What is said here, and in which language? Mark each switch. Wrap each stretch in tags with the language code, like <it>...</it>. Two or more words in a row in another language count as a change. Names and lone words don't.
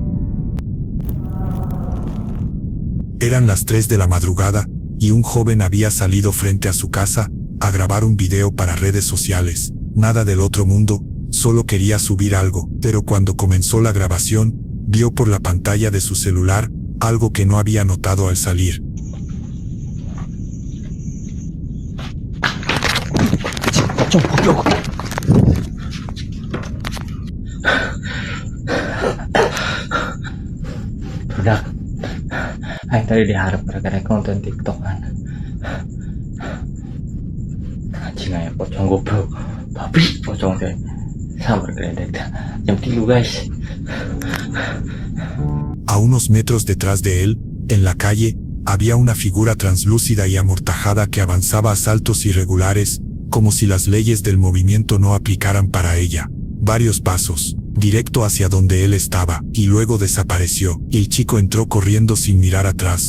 <es>Eran las 3 de la madrugada, y un joven había salido frente a su casa a grabar un video para redes sociales. Nada del otro mundo, solo quería subir algo, pero cuando comenzó la grabación, vio por la pantalla de su celular algo que no había notado al salir.</es> <id>Udah, yang tadi diharap gara-gara konten TikTok kan. Anjing aja pocong goblok. Tapi pocong teh sambar geledek dah. Jam 3 guys.</id> <es>A unos metros detrás de él, en la calle, había una figura translúcida y amortajada que avanzaba a saltos irregulares, como si las leyes del movimiento no aplicaran para ella. Varios pasos, directo hacia donde él estaba, y luego desapareció, y el chico entró corriendo sin mirar atrás.</es>